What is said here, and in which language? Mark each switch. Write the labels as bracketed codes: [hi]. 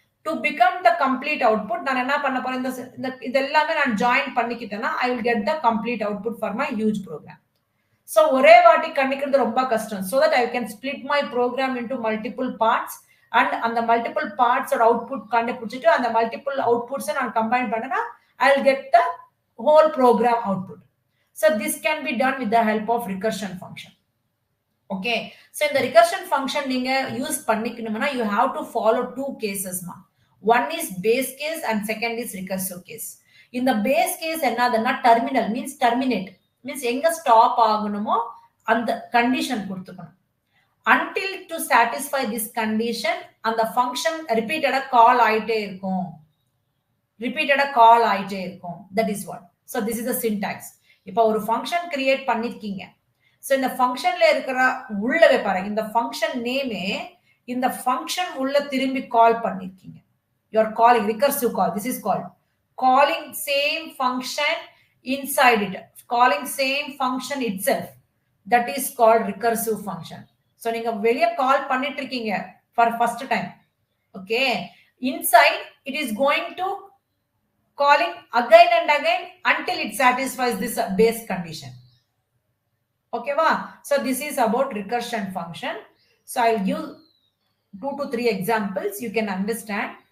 [en] To become the complete output நான் என்ன பண்ண போறேன், இது எல்லாமே நான் ஜாயின் பண்ணிக்கிட்டேன்னா I will get the complete output for my huge program. So ஒரே வாட்டி கணிக்கிறது ரொம்ப கஷ்டம். So that I can split my program into multiple parts and அந்த மல்டிபிள் பார்ட்ஸோட அவுட்புட் கண்டுபிடிச்சிட்டு அந்த மல்டிபிள் அவுட்புட்ஸை நான் கம்பைன் பண்ணேன்னா I'll get the whole program output. So this can be done with the help of recursion function. Okay. So in the recursion function, நீங்க use பண்ணிக்கணும்னா you have to follow two cases. One is base case and second is recursive case. In the base case என்னதுன்னா terminal means terminate means எங்க stop ஆகணுமோ அந்த condition கொடுத்துக்கணும். Until to satisfy this condition அந்த function repeated call ஆயிட்டே இருக்கும். ரிப்பீட்டடா call ஆயிட்டே இருக்கும். That is what. So this is the syntax. [ta] இப்போ ஒரு ஃபங்க்ஷன் கிரியேட் பண்ணிருக்கீங்க. ஸோ இந்த ஃபங்க்ஷன்ல இருக்கிற உள்ளவே பாருங்க, இந்த ஃபங்க்ஷன் நேமே இந்த ஃபங்க்ஷன் உள்ள திரும்பி கால் பண்ணிருக்கீங்க. [en] You're calling recursive call. This is called calling same function inside it, calling same function itself. That is called recursive function. So நீங்க வெளியே call பண்ணிட்டு இருக்கீங்க for first time. Okay, inside it is going to calling again and again until it satisfies this base condition. Okay, va? So this is about recursion function. So I'll give 2 to 3 examples. You can understand.